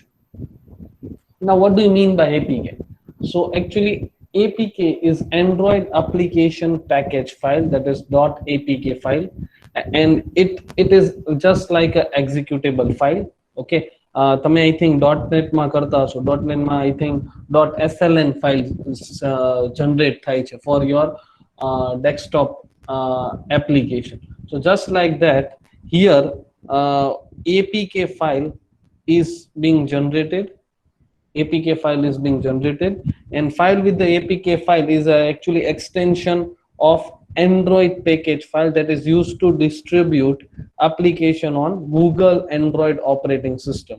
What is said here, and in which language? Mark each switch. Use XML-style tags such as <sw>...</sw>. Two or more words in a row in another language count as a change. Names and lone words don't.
<en>Now, what do you mean by APK? So actually, APK is Android application package file, that is .apk file, and it is just like a executable file.</en> <gu>Okay, તમે</gu> <en>I think</en> <gu>.NET માં કરતા હશો.</gu> <en>.NET માં I think .sln file generate</en> <gu>થાય છે</gu> <en>for your desktop application. So just like that, here APK file is being generated. APK file is being generated, and file with the APK file is actually extension of Android package file that is used to distribute application on Google Android operating system.</en>